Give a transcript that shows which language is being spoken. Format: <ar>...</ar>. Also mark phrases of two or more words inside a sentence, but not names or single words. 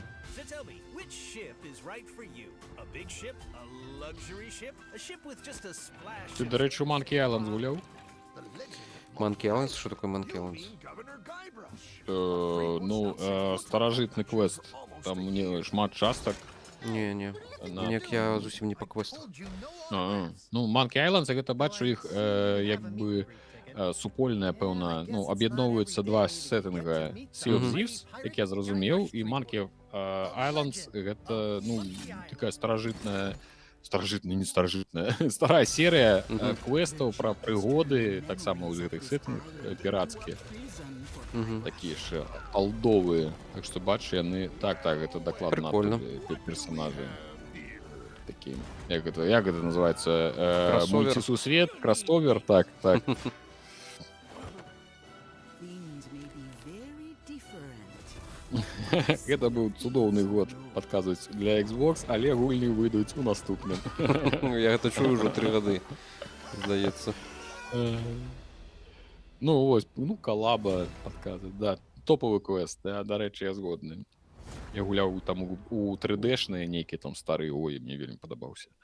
<en>So tell me, which ship is right for you? A big ship, a luxury ship, a ship with just a splash</en> <uk>Ти,</uk> <en>of</en> <uk>до речі, у Monkey Island гуляв? Monkey Island? Що таке Monkey Island? Ну, старожитний квест.</uk> <be>Там шмат часток. Не. На- Ніяк я зусім не по квестах. Ну, Monkey Island, це гэта бачу іх якби супольная, пэўна, ну, аб'ядноўваюцца два сеттинга. Sea of Thieves, як я зразумеў, і Monkey Islands, гэта, ну, такая старажытная, не старажытная, старая серія квестаў пра прыгоды, таксама ў гэтых сеттингах пірацкія. Такія ж алдовыя. Так што бачу, яны... Так, гэта дакладна Прикольно. персонажы. Такі, як гэта называецца? Кроссовер. Мультисусвет, кроссовер, так.</be> <en>Things may be very different.</en> <be>Гэта быў цудоўны год, падказваюць, для Xbox, але гульні выйдуць у наступным. Я гэта чую ўжо 3 гады, здаецца. Ну, вось, ну, калаба падказваюць, да. Топовы квест, да, дарэчы, я згодны. Я гуляў там у 3D-шныя нейкія там старыя, ой, мне вельмі падабаўся.</be>